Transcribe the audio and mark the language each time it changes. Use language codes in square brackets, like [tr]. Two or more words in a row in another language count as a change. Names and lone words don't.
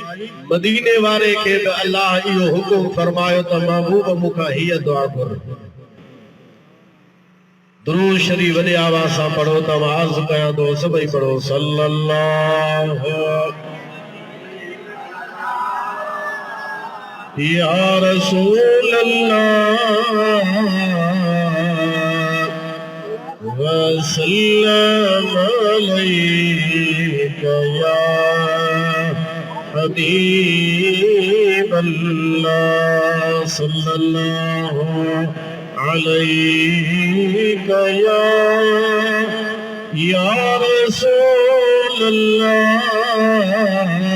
[sd] मदीने वारे खे बि अल्लाह इहो हुकुम फरमायो त महबूब मूंखां हीअ दुआ घुर। दुरूद शरीफ वॾे आवाज़ सां पढ़ो त मां अर्ज़ कयां थो, सभई पढ़ो सल्लल्लाहु [ar] يا رسول الله وسلم عليك يا حبيب الله صلى الله عليك يا رسول الله